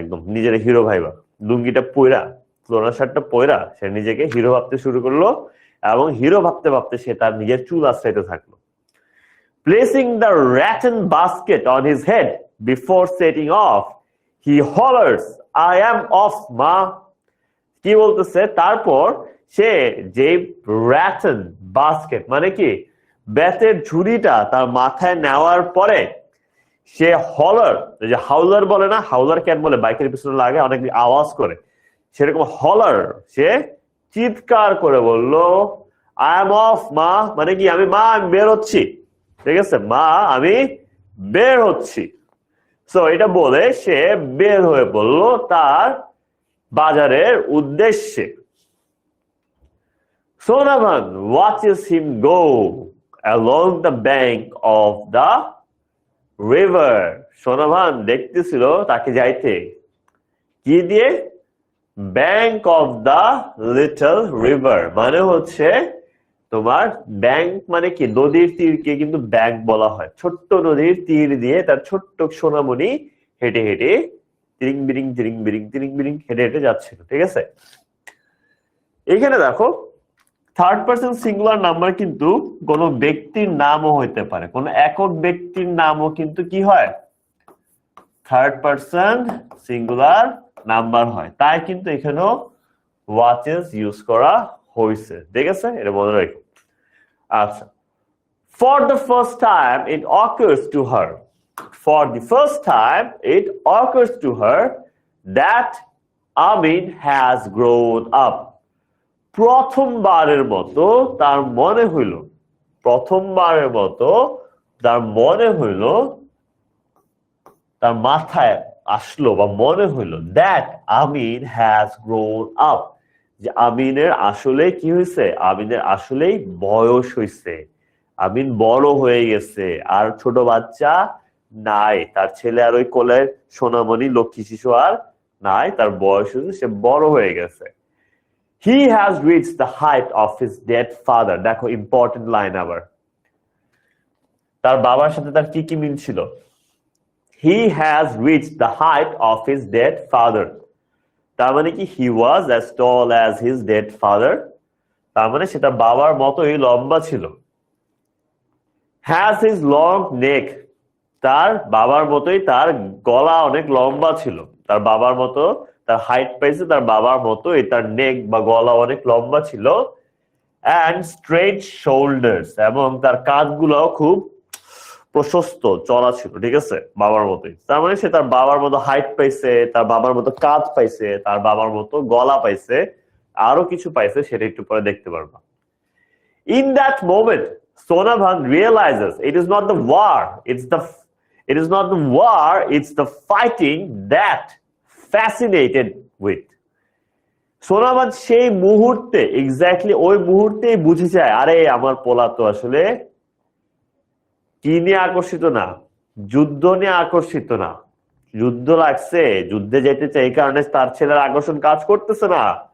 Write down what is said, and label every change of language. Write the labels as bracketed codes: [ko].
[bn] একদম নিজের hero viva, লুঙ্গিটা পয়রা, ফ্লোরাল শার্টটা পয়রা সে নিজেকে হিরো ভাবতে শুরু করলো, এবং হিরো ভাবতে ভাবতে সে তার নিজের চুল আশ্রাইতে থাকলো। [en] Placing the rattan basket on his head before setting off, he hollers, I am off, ma. [bn] কি বলতেছে? তারপর সে যে rattan basket মানে কি বেতের ঝুড়িটা তার মাথায় নেওয়ার পরে সে হলার, যে হাউলার বলে না, হাউলার ক্যাট বলে বাইকের পিছনে লাগে অনেক আওয়াজ করে, সেরকম হলার সে চিৎকার করে বলল, [en] I am off [bn] মা, মানে কি আমি বের হচ্ছি, ঠিক আছে? মা আমি বের হচ্ছি। সো এটা বলে সে বের হয়ে পড়ল তার বাজারের উদ্দেশ্যে। [en] Sonavan watches him go along the bank of the river. [bn] Sonavan দেখতেছিল তাকে যাইতে কি দিয়ে? [en] bank of the little river, [bn] মানে হচ্ছে তোমার ব্যাংক মানে কি নদীর তীরকে কিন্তু ব্যাংক বলা হয়। ছোট্ট নদীর তীর দিয়ে তার ছোট্ট সোনামণি হেঁটে হেঁটে তিরিং বিরিং হেঁটে হেঁটে যাচ্ছিল, ঠিক আছে? এখানে দেখো থার্ড পারসন সিঙ্গুলার নাম্বার কিন্তু কোনো ব্যক্তির নামও হইতে পারে, কোনো একক ব্যক্তির নামও কিন্তু কি হয়, থার্ড পারসন সিঙ্গুলার নাম্বার হয়। তাই কিন্তু এখানেও ওয়াচেস ইউজ করা হয়েছে, ঠিক আছে, এটা মনে রাখো। [en] আচ্ছা, for the first time it occurs to her, for the first time it occurs to her that Amin has grown up. [bn] প্রথমবারের মতো তার মনে হইল, প্রথমবারের মতো তার মনে হইল, তার মাথায় আসলো বা মনে হইল [en] that Amin has grown up, [bn] যে আমিনের আসলে কি হয়েছে, আমিনের আসলেই বয়স হয়েছে, আমিন বড় হয়ে গেছে, আর ছোট বাচ্চা নাই, তার ছেলে আর ওই কোলের সোনামণি লক্ষ্মী শিশু আর নাই, তার বয়স হয়েছে, সে বড় হয়ে গেছে। [en] He has reached the height of his dead father. [bn] দেখো ইম্পর্টেন্ট লাইন আবার, তার বাবার সাথে তার কি কি মিল ছিল। [en] He has reached the height of his dead father. [bn] তার মানে কি [en] he was as tall as his dead father, [bn] তার মানে সেটা বাবার মতোই লম্বা ছিল। [en] Has his long neck, [bn] তার বাবার মতোই তার গলা অনেক লম্বা ছিল, তার বাবার মতো তার হাইট পাইছে, তার বাবার মতো তার নেক বা গলা অনেক লম্বা ছিল। [en] and straight shoulders, [bn] এবং তার কাঁধগুলো খুব প্রশস্ত চড়া ছিল, ঠিক আছে, বাবার মতোই। তার মানে সে তার বাবার মতো হাইট পাইছে, তার বাবার মতো কাঁধ পাইছে, তার বাবার মতো গলা পাইছে, আরো কিছু পাইছে, সেটা একটু পরে দেখতে পারবা। [en] In that moment Sonabhan realizes it is not the war, it is not the war, it's the fighting that fascinated with. [bn] সোনাবাদ সেই মুহূর্তে, এক্স্যাক্টলি ওই মুহূর্তেই বুঝে যায়, আরে আমার পোলা তো আসলে কি নিয়ে আকর্ষিত না, যুদ্ধ নিয়ে আকর্ষিত না, যুদ্ধ লাগছে, যুদ্ধে যেতে চাই, এই কারণে তার ছেলের আকর্ষণ কাজ করতেছে না,